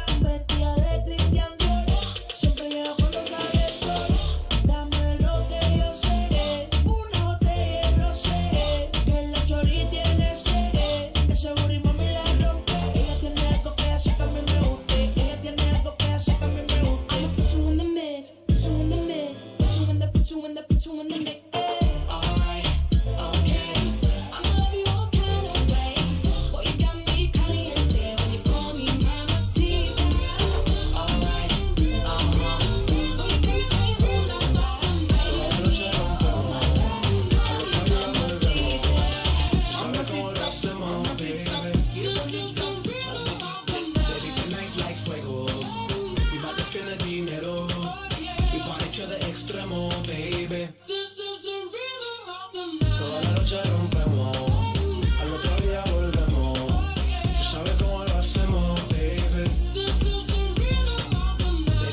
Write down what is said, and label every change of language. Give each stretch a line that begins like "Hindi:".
Spanish: Vestida de Christian Dior, siempre llega cuando sale el sol. Dame lo que yo seré, una botella de rosé, que la chori tiene sede. Ese booty mami la rompe, ella tiene algo que hace que a mí me guste. Ella tiene algo que hace que a mí me guste.
English: I'ma put you in the mix, put you in the mix, put you in the mix. Alright, okay. I'ma love you all kind of ways. Boy, you got me caliente when you call me mamacita. Alright, boy, you got me saying who knows what I'm ready. This is the rhythm of the night. Baby, tonight's like fuego. We bout to spend a dinero. We party each other extremo, baby. This is the rhythm of the night.
Spanish: Toda la noche rompemos, al otro día volvemos. Tú sabes cómo lo hacemos, baby. This is the rhythm of the night.